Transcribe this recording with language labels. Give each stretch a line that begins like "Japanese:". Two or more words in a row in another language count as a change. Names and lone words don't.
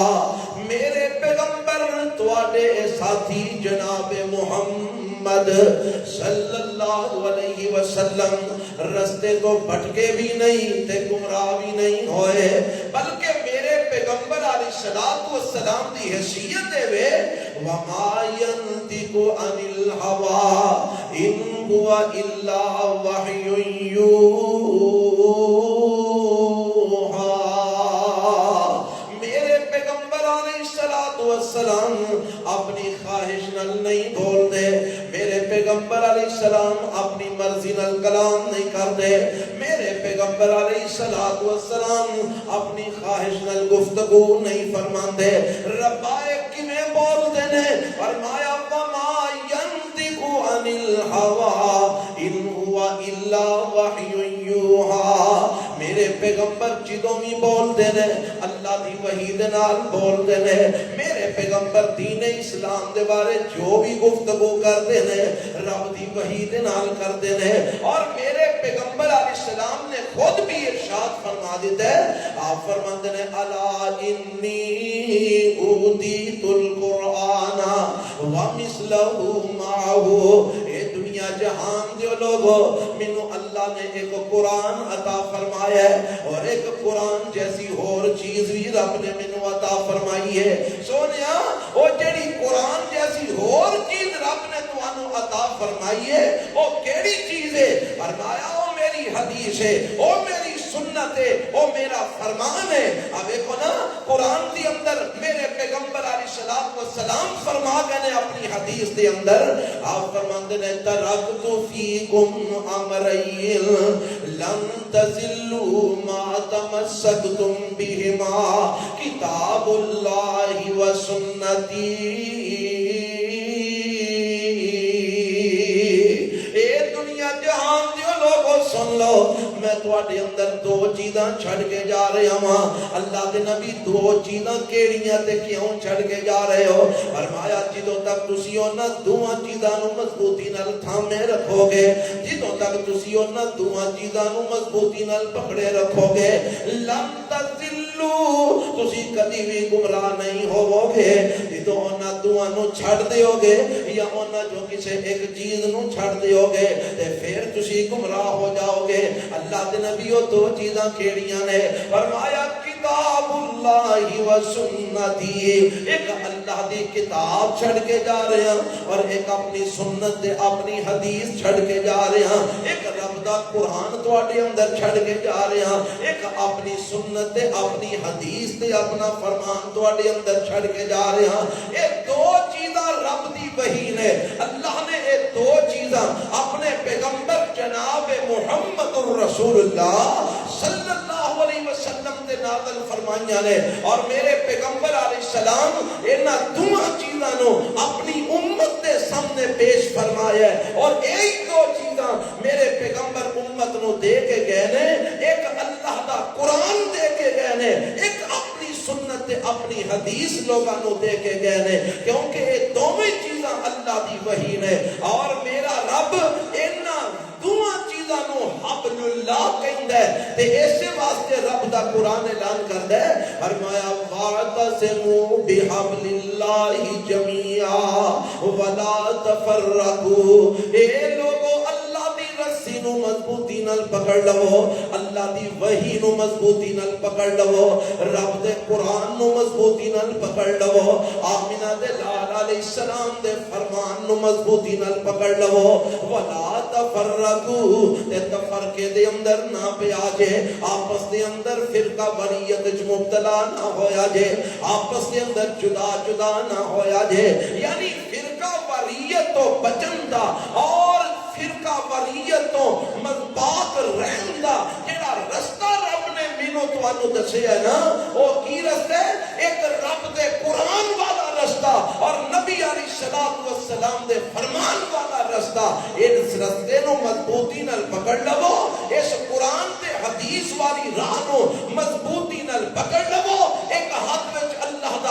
Punjabi: میرے پیغمبر تواڈے ساتھی جناب محمد صلی اللہ علیہ وسلم رستے تو بھٹکے بھی نہیں تے گمراہ بھی نہیں ہوئے، بلکہ میرے پیغمبر علیہ السلام دی حیثیت دے وے
Arabic: وما ينطق عن الهوى ان هو الا وحی یوحى.
Punjabi: میرے پیغمبر علیہ السلام اپنی خواہش نال نہیں بول دے. میرے پیغمبر علیہ السلام اپنی مرضی نال کلام نہیں کرتے. میرے پیغمبر علیہ السلام اپنی خواہش نال گفتگو نہیں فرماندے. ربائے کیویں بولدے نے؟ فرمایا
Arabic: وما ينطق عن الهوى ان هو الا وحی یوحى.
Punjabi: میرے پیغمبر جدوں بھی بولدے نے اللہ دی وحی دے نال بولدے نے. میرے پیغمبر دین اسلام دے بارے جو بھی گفتگو کردے نے رب دی وحی دے نال کردے نے. اور میرے پیغمبر علیہ السلام نے خود بھی ارشاد فرما دیتا ہے.
Urdu: آپ فرماتے ہیں
Arabic: الا انی اوتیت القرآن ومثلہ معہ.
Punjabi: اے دنیا جہان دیو لوگو، مینوں اللہ نے ایک قرآن عطا فرمایا ہے اور ایک قرآن جیسی اور چیز بھی رب نے مینوں عطا فرمائی ہے. سونیا او جڑی قرآن جیسی اور چیز رب نے تانوں عطا فرمائی ہے او کیڑی چیز ہے؟ فرمایا او میری حدیث ہے، او میری سنت ہے، او میرا فرمان ہے. اب دیکھو نا قرآن دی اندر میرے پیغمبر علیہ السلام فرما گئے نے اپنی حدیث دے اندر. آپ فرماندے نے
Arabic: ترکت فیکم امرین لن تضلوا ما تمسکتم بہما کتاب اللہ و سنتی.
Punjabi: اے دنیا جہان دیو لوگو سن لو، میں تواڈے اندر دو چیزاں چھڑ کے جا رہا ہاں. اللہ دے نبی دو چیزاں کیڑیاں تے کیوں چھڑ کے جا رہے ہو؟ فرمایا جدوں تک تسی انہاں دوواں چیزاں نوں مضبوطی نال تھامے رکھو گے، جدوں تک تسی انہاں دوواں چیزاں نوں مضبوطی نال پکڑے رکھو گے،
Arabic: لن تضلوا،
Punjabi: تسی کبھی بھی گمراہ نہیں ہوو گے. جدوں انہاں دوواں نوں چھڑ دیو گے یا انہاں جو کسے ایک چیز نوں چھڑ دیو گے تے پھر تسی گمراہ ہو جاؤ گے. اللہ دے نبیو دو چیزاں کیڑیاں نے؟ فرمایا
Arabic: کتاب اللہ و سنتی.
Punjabi: ایک اللہ دی کتاب چھڑ کے جا رہے ہیں اور ایک اپنی سنت دے اپنی حدیث چھڑ کے جا رہے ہیں. ایک رب دا قرآن تواڈے اندر چھڑ کے جا رہے ہیں، ایک اپنی سنت دے اپنی حدیث دے اپنا فرمان تواڈے اندر چھڑ کے جا رہے ہیں. اے دو چیزاں رب دی وحی نے. اللہ نے اے دو چیزاں اپنے پیغمبر جناب محمد الرسول اللہ صلی اللہ علیہ وسلم دے نازل فرمائیاں نے. اور میرے پیغمبر علیہ السلام انہاں دوہاں چیزاں نو اپنی امت دے سامنے پیش فرمایا ہے. اور ایک دو چیزاں میرے پیغمبر امت نو دے کے گئے نے. ایک اللہ دا قرآن دے کے گئے نے، ایک اپنی سنت اپنی حدیث لوگاں نو دے کے گئے نے، کیونکہ یہ دونوں چیزاں اللہ دی وحی نے. اور میرا رب انہاں دوہاں چیزاں نو دا قرآن اعلان کردا ہے فرمایا
Arabic: واعتصموا بحبل اللہ جميعا ولا تفرقوا
Punjabi: اے لوگو اللہ دی رسی نو مضبوطی نال پکڑ لو اللہ دی وحی نو مضبوطی نال پکڑ لو رب دے قرآن نو مضبوطی نال پکڑ لو آمینہ دے لال علیہ السلام دے فرمان نو مضبوطی نال پکڑ لو
Arabic: ولا تفرقوا
Punjabi: تے تفرقے دے اندر نہ پیا جے آپس دے اندر فرقہ واریت وچ مبتلا نہ ہویا جے آپس دے اندر جدا جدا نہ ہویا جے یعنی فرقہ واریت تو بچن دا اور فرقہ واریت تو پاک رہن دا جڑا رستہ رب نے مینوں تانوں دسیا ہے نا او کی رستہ ہے ایک رب دے قرآن والا رستہ اور نبی علیہ الصلوۃ والسلام دے فرمان والا رستہ اس رستے نو مضبوطی نال پکڑ لو اس قرآن تے حدیث والی راہ نو مضبوطی نال پکڑ لو ایک ہاتھ وچ اللہ دا